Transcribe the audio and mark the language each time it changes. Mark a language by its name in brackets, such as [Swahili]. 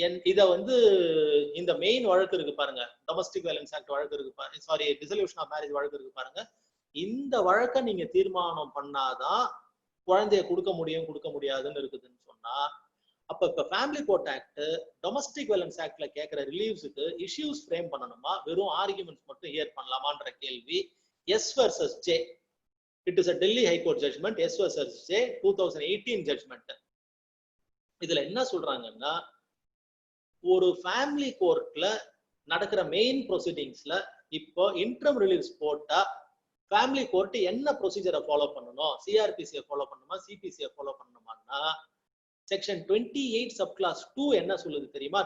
[Tamil] இத வந்து இந்த மெயின் வழக்கு இருக்கு பாருங்க, டொமஸ்டிக் வயலன்ஸ் ஆக்ட் வழக்கு இருக்கு பாருங்க, டிசல்யூஷன் ஆஃப் மேரேஜ் வழக்கு இருக்கு பாருங்க, இந்த வழக்கை நீங்க தீர்மானம் பண்ணாதான் குழந்தைய கொடுக்க முடியும் கொடுக்க முடியாதுன்னு இருக்குதுன்னு சொன்னா, அப்ப இப்ப family court act domestic violence ஆக்ட்ல கேட்கிற ரிலீவ்ஸுக்கு இஷ்யூஸ் ஃப்ரேம் பண்ணணுமா, வெறும் ஆர்குமெண்ட்ஸ் மட்டும் ஹியர் பண்ணலாமான்ற கேள்வி. [English] S versus J, it is a Delhi High Court judgment, S versus J 2018 judgment. [Tamil] இதுல என்ன சொல்றாங்கன்னா, ஒரு ஃபேமிலி கோர்ட்ல நடக்கிற மெயின் ப்ரொசீடிங்ஸ்ல இப்போ இன்டர்ம் ரிலீவ்ஸ் போட்டா ஃபேமிலி கோர்ட் என்ன ப்ரொசீஜரை ஃபாலோ பண்ணணும், சிஆர்பிசியை ஃபாலோ பண்ணணுமா சிபிசியை ஃபாலோ பண்ணணுமான்னா செக்ஷன் 28 சப் கிளாஸ் 2 என்ன சொல்லுது தெரியுமா?